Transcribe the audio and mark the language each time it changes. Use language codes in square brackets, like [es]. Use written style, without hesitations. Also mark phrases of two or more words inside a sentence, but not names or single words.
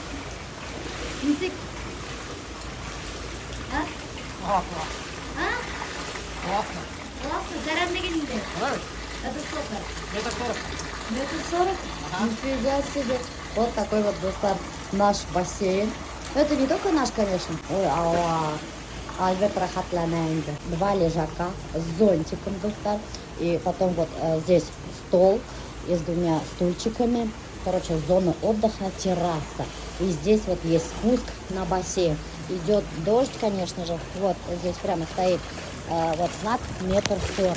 [ru] Язык? А? Классно. А? Классно. Классно, зарядный гель. Нравится? Это сколько? Это 40. Метр 40? Нифига себе. Вот такой вот, достар, наш бассейн. Это не только наш, конечно. Ой, [tt] алла. Альберт рахатланенде. [ru] 2 лежака с зонтиком, достар. И потом вот здесь стол и с 2 стульчиками. Короче, зона отдыха, терраса. И здесь вот есть спуск на бассейн. Идет дождь, конечно же. Вот здесь прямо стоит вот знак метр 40.